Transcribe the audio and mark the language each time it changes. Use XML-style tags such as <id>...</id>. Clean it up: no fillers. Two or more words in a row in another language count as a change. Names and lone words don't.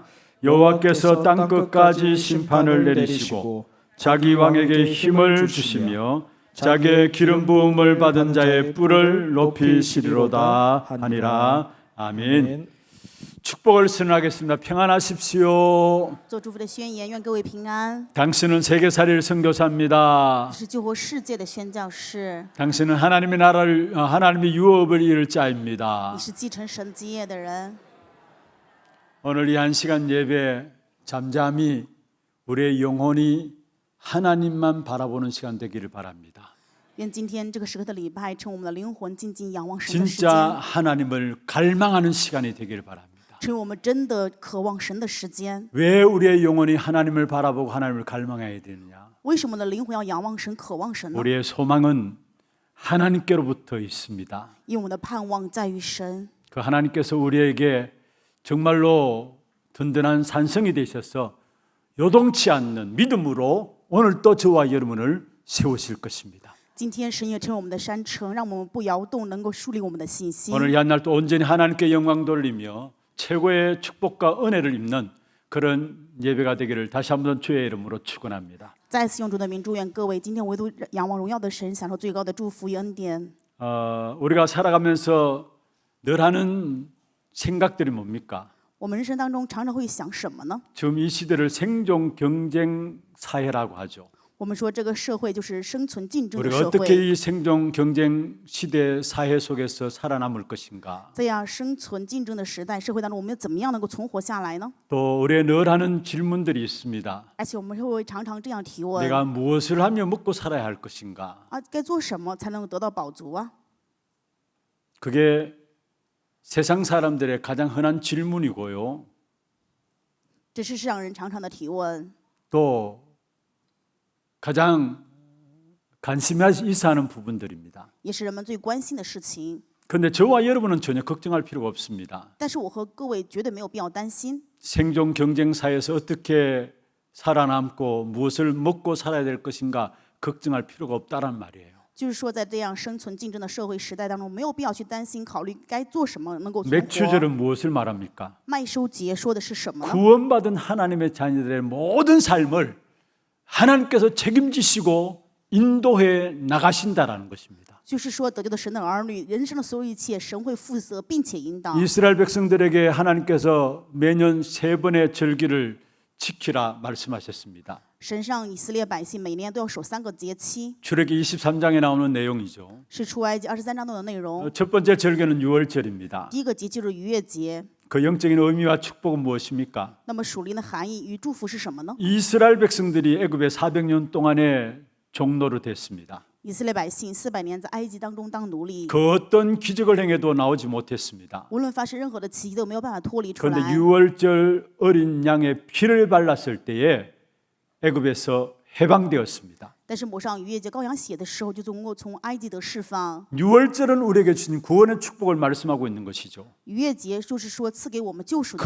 <ko>여호와께서 땅 끝까지 심판을 내리시고 자기 왕에게 힘을 주시며 자기의 기름 부음을 받은 자의 뿔을 높이시리로다 하니라. 아멘. 축복을 선언하겠습니다. 평안하십시오.</ko> <zh>做祝福的宣言，愿各位平安。</zh> <ko>당신은 세계살이를 선교사입니다.</ko> <zh>是救活世界的宣教士，</zh> <ko>당신은 하나님의 나라를 하나님의 유업을 이룰 자입니다.</ko> <zh>你是继承神基业的人。</zh> <ko>오늘 이 한 시간 예배 잠잠히 우리의 영혼이 하나님만 바라보는 시간 되기를 바랍니다.</ko> <zh>愿今天这个时刻的礼拜，成我们的灵魂静静仰望神的时</zh> <ko>진짜</ko> <zh>间，</zh> <ko>하나님을 갈망하는 시간이 되기를 바랍니다.</ko> <zh>成为我们真的渴望神的时间。</zh> <ko>왜 우리의 영혼이 하나님을 바라보고 하나님을 갈망해야 되느냐?</ko> <zh>为什么我们的灵魂要仰望神、渴望神呢？</zh> <ko>우리의 소망은 하나님께로부터 있습니다.</ko> <zh>因为我们的盼望在于神，</zh> <ko>그 하나님께서 우리에게 정말로 든든한 산성이 되셔서 요동치 않는 믿음으로 오늘 또 저와 여러분을 세우실 것입니다.</ko> <zh>今天神也成为我们的山城，让我们不摇动，能够树立我们的信心。</zh> <ko>오늘 이 한 날 또 온전히 하나님께 영광 돌리며 최고의 축복과 은혜를 입는 그런 예배가 되기를 다시 한번 주의 이름으로 축원합니다.</ko> <zh>再次用主的名祝愿各位今天唯独仰望荣耀的神，享受最高的祝福与恩典。</zh> <ko>우리가 살아가면서 늘 하는 생각들이 뭡니까?</ko> <zh>我们人生当中常常会想什么呢？</zh> <ko>지금 이 시대를 생존 경쟁 사회라고 하죠.</ko> <zh>我们说这个社会就是生存竞争的</zh> <ko>우리가</ko> <zh>社</zh> <ko>어떻게</ko> <zh>会，</zh> <ko>이 생존 경쟁 시대 사회 속에서 살아남을 것인가?</ko> <zh>在这样生存竞争的时代社会当中，我们怎么样能够存活下来呢？</zh> <ko>또 우리의 늘 하는 질문들이 있습니다.</ko> <zh>而且我们会常常这样提问：</zh> <ko>내가 무엇을 하며 먹고 살아야 할 것인가?</ko> <zh>啊，该做什么才能够得到饱足啊？</zh> <ko>그게 세상 사람들의 가장 흔한 질문이고요.</ko> <zh>这是世上人常常的提问，</zh> <ko>또 가장 관심이 있어하는 부분들입니다.</ko> <zh>也是人们最关心的事情。</zh> <ko>그런데 저와 여러분은 전혀 걱정할 필요가 없습니다.</ko> <zh>但是我和各位绝对没有必要担心。</zh> <ko>생존 경쟁 사회에서 어떻게 살아남고 무엇을 먹고 살아야 될 것인가 걱정할 필요가 없다란 말이에요.</ko> <zh>就是说，在这样生存竞争的社会时代当中，没有必要去担心、考虑该做什么能够存活。</zh> <ko>맥주절은 무엇을 말합니까?</ko> <zh>麦收节说的是什么呢？</zh> <ko>구원받은 하나님의 자녀들의 모든 삶을 하나님께서 책임지시고 인도해 나가신다라는 것입니다.</ko> <zh>就是说，得救的神的儿女，人生的所有一切，神会负责并且引导。</zh> <ko>이스라엘 백성들에게 하나님께서 매년 3번의 절기를 지키라 말씀하셨습니다.</ko> <zh>神让以色列百姓每年都要守3个节期，</zh> <ko>출애기 23장에 나오는 내용이죠.</ko> <zh>是出埃及23章中的内容。</zh> <ko>첫 번째 절기는 유월절입니다.</ko> <zh>第一个节就是逾越节，</zh> <ko>그 영적인 의미와 축복은 무엇입니까?</ko> <zh>那么属灵的含义与祝福是什么呢？</zh> <ko>이스라엘 백성들이 애굽에 400년 동안에 종노로 됐습니다.</ko> <zh>以色列百姓400年在埃及当中当奴隶，</zh> <ko>그 어떤 기적을 행해도 나오지 못했습니다.</ko> <zh>无论发生任何的奇迹都没有办法脱离出</zh> <ko>그런데</ko> <zh>来。</zh> <ko>유월절 어린 양의 피를 발랐을 때에 애굽에서 해방되었습니다.</ko> <zh>但是抹上逾越节羔羊血的时候，就能够从埃及得释放。</zh> <ko>유월절은 우리에게 주신 구원의 축복을 말씀하고 있는 것이죠.</ko> <zh>逾越节就是说赐给我们救赎的恩典。</zh>